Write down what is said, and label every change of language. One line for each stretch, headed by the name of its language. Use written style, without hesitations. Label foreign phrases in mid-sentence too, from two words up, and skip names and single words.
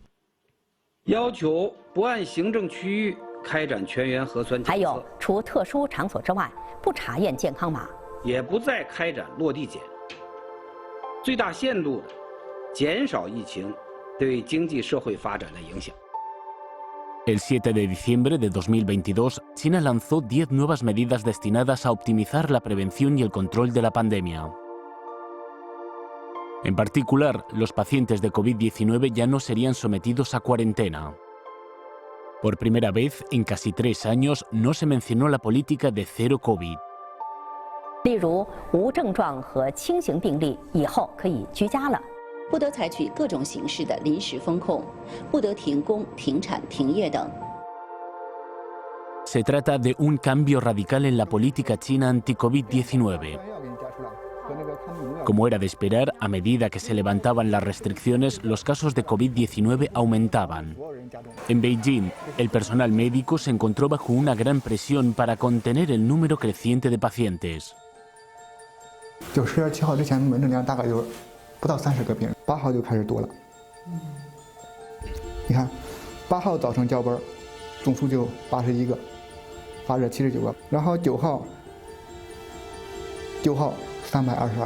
Chinese: 要求不按行政区域开展全员核酸检测，还有除特殊场所之外，不查验健康码，也不再开展落地检，最大限度的减少疫情对经济社会发展的影响。
Spanish: El 7 de diciembre de 2022, China lanzó 10 nuevas medidas destinadas a optimizar la prevención y el control de la pandemia. En particular, los pacientes de COVID-19 ya no serían sometidos a cuarentena. Por primera vez en casi 3 años, no se mencionó la política de cero COVID.
Chinese: 例如，无症状和轻型病例以后可以居家了。不得采取各种形式的临时封控，不得停工、停产、停业等。
Spanish: Se trata de un cambio radical en la política china anti-COVID-19. Como era de esperar, a medida que se levantaban las restricciones, los casos de COVID-19 aumentaban. En Beijing, el personal médico se encontró bajo una gran presión para contener el número creciente de pacientes.
Chinese: 就10月7号之前，门诊量大概有不到30个病人，8号就开始多了。你看，8号早晨交班，总数就81个，发热79个，然后9号322个。